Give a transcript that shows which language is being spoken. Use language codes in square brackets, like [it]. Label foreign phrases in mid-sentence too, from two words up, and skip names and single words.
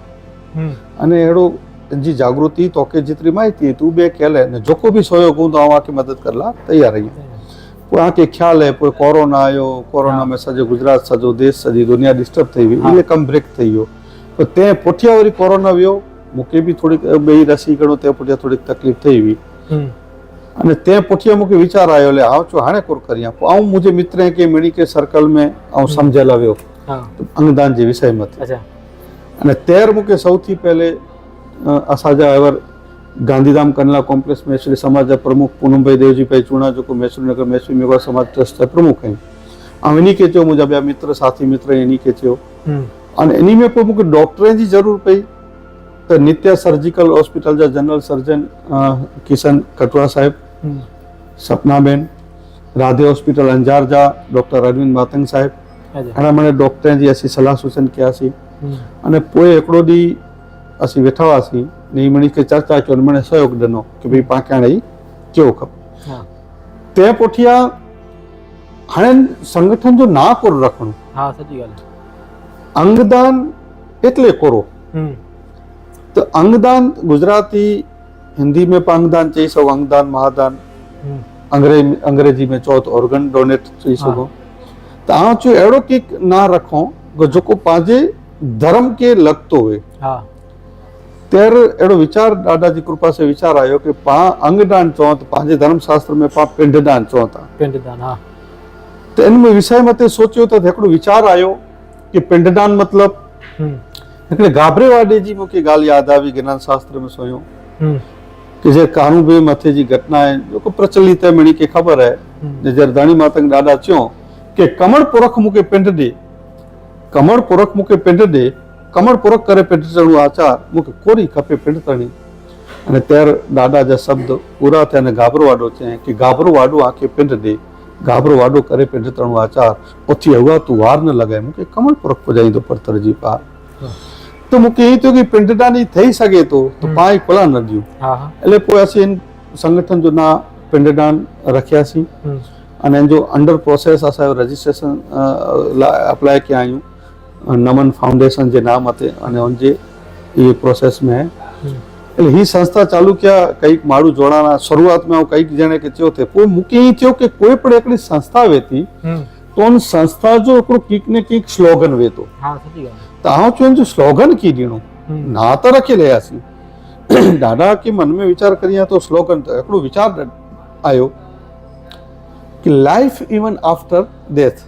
[kfr] अने एड़ो जी जागृति तो के जितनी माहिती तू बे कहले ने जो को भी सहयोग हूं तो आवा की मदद करला तैयार रही पोइ आके ख्याल है पोइ कोरोना आयो, कोरोना में सॼो गुजरात सॼो देश सॼी दुनिया डिस्टर्ब थी हुई, इहे कमु ब्रेक थी वियो। पोइ तंहिं पुठियां वरी कोरोना वियो, मूंखे बि थोरी ॿई रसी खणो, तंहिं पुठियां थोरी तकलीफ़ थी हुई। अने तंहिं पुठियां मूंखे वीचार आयो, ले आउं चयो हाणे कुर करियां। पोइ आउं मुंहिंजे मित्र के मिणी के सर्कल में आउं सम्झियल वियो अंगदान जे विषय मथे। अने तैर मूंखे सौथी पहले असांजा एवर गांधीधाम कनला कॉम्प्लेक्स मैसूरी समाज जा प्रमुख पूनम भाई देवजी भाई चूणा जेको मैसूर नगर मैसूरी मेवाड़ समाज ट्रस्ट जा प्रमुख आहिनि, ऐं इन्ही खे चयो, मुंहिंजा ॿिया मित्र साथी मित्र इन्ही खे चयो। अने इन में पोइ मूंखे डॉक्टरनि जी ज़रूरत पई, त नित्या सर्जिकल हॉस्पिटल जा जनरल सर्जन किशन कटवा साहिब, सपना बेन, राधे हॉस्पिटल अंजार जा डॉक्टर अरविंद मातंग साहिब, घणा माण्हू डॉक्टरनि जी असीं सलाह सूचन कयासीं। अने पोइ हिकिड़ो ॾींहुं असीं वेठा हुआसीं, नीमणी खे चर्चा कयो, मैंने सहयोग ॾिनो कि भई पाण हाणे कयो खपे। तंहिं पुठियां हाणे संगठन जो ना कोर रखणो, अंगदान एटले कोरो। तो अंगदान गुजराती हिंदी में अंगदान चई सघो, अंगदान महादान, अंग्रेजी में चओ तो [en] organ donate [kfr] चई सघो। तो आउं चयो अहिड़ो किक ना रखो जेको पंहिंजे धर्म के लॻतो हुए। तैर अहिड़ो वीचार ॾाढा जी कृपा से वीचार आयो कि पाण अंगदान चओ त पंहिंजे धर्म शास्त्र में पाण पिंडदान चओ था। तो इन में विषय मथे सोचियो त हिकिड़ो वीचार आयो कि पिंडदान मतलब हिकिड़े गाबरे वाडे जी मूंखे ॻाल्हि यादि आई, ज्ञान शास्त्र में सोयो कि जे कानू बे मथे जी घटना है जेको प्रचलित है, मिणी खे ख़बर है, जरदाणी मातंग ॾाढा चयो कि कमड़ पुरख मूंखे पिंड ॾे, कमड़ पुरख मूंखे पिंड ॾे, कमड़ पुरख करे पिंड चढ़ो आचार, मूंखे कोरी खपे पिंड तणी। अने तैर ॾाढा जा शब्द पूरा थिया ने गाबरो वाडो चई कि गाबरो वाडो आके पिंड ॾे, गाबरो वाडो करे पिंड तणो आचार, उथी हुआ तू वार न लॻाए, मूंखे कमड़ पुरख पुॼाईंदो परतर जी पार। तो मूंखे ईअं थियो कि पिंडदानी थी सघे थो त पाण ई खुला न ॾियूं। એટલે पोइ असीं संगठन जो ना पिंडदान रखियासीं। अने इन जो अंडर प्रोसेस असांजो रजिस्ट्रेशन अप्लाई कया आहियूं नमन फाउंडेशन जे नाम ते, अने उनजे ये प्रोसेस में है। એટલે ही संस्था चालू किया, कई माण्हू जोड़ाना, शुरुआत में कई जणे खे चयो थे, पोइ मूंखे ईअं थियो कि कोई पण हिकिड़ी संस्था वेती तो उन संस्था जो हिकिड़ो कीक ने कीक स्लोगन वेतो। त आउं चयो जो स्लोगन की ॾियणो, ना त रखी रहियासीं। ॾाढा की मन में वीचार करियां तो स्लोगन त हिकिड़ो वीचार आयो कि [en] life even after death.